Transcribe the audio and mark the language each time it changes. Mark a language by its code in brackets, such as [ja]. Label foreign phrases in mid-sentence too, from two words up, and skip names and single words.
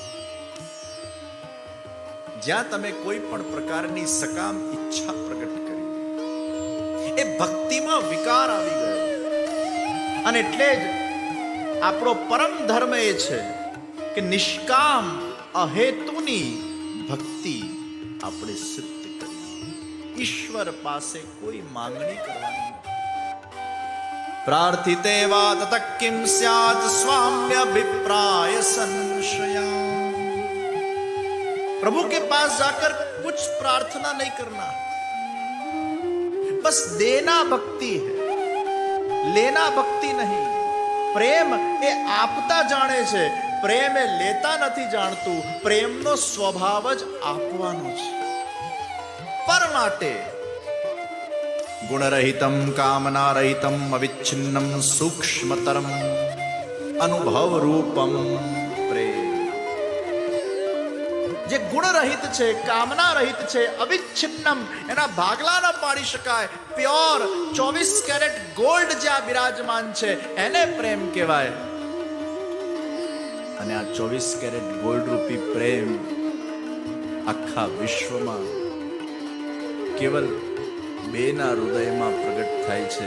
[gu] જ્યાં તમે કોઈ પણ પ્રકારની સકામ ઈચ્છા પ્રગટ કરી, એ ભક્તિમાં વિકાર આવી ગયો. અને એટલે જ આપણો પરમ ધર્મ એ છે કે નિષ્કામ અહેતુની ભક્તિ આપણે સિદ્ધ કરીએ. ઈશ્વર પાસે કોઈ માંગણી કરવાની નથી. [sa] प्रार्थिते वा तत किम स्यात् स्वाम्य अभिप्राय संशया. [hi] प्रभु के पास जाकर कुछ प्रार्थना नहीं करना, बस देना भक्ति है, लेना भक्ति नहीं. [gu] प्रेम એ આપતા જાણે છે, પ્રેમ એ લેતા નથી જાણતું. પ્રેમનો સ્વભાવ જ આપવાનો છે. પર માટે [sa] गुणरहितं कामनारहितं अविच्छिन्नं सूक्ष्मतरम अनुभव रूपम प्रेम. [gu] જે ગુણરહિત છે, કામના રહિત છે, અવિચ્છિન્નમ, એના ભાગલા ન પાડી શકાય, [en] pure 24 carat gold [gu] જ્યાં બિરાજમાન છે એને પ્રેમ કહેવાય. અને આ [en] 24 carat gold [gu] રૂપી પ્રેમ આખા વિશ્વમાં કેવલ બેના હૃદયમાં પ્રગટ થાય છે.